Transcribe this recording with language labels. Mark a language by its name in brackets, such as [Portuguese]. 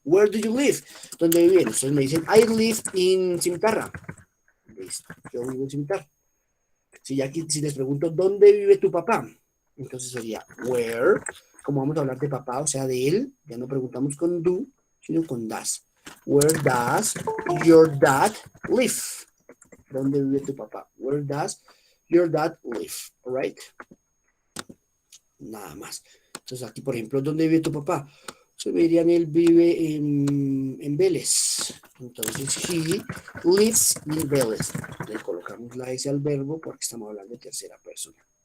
[English] Where do you live? [Spanish] ¿Dónde viven? Ustedes me dicen, [English] I live in Cimitarra. [Spanish] Listo. Yo vivo en Cimitarra. Si les pregunto, ¿dónde vive tu papá? Entonces sería, where, como vamos a hablar de papá, o sea, de él, ya no preguntamos con do, sino con does. [English] Where does your dad live? [Spanish] ¿Dónde vive tu papá? [English] Where does your dad live? All right? [Spanish] Nada más. Entonces aquí, por ejemplo, ¿dónde vive tu papá? Se me dirían, él vive en Vélez. Entonces, [English] he lives in Vélez. [Spanish] Le colocamos la S al verbo porque estamos hablando de tercera persona.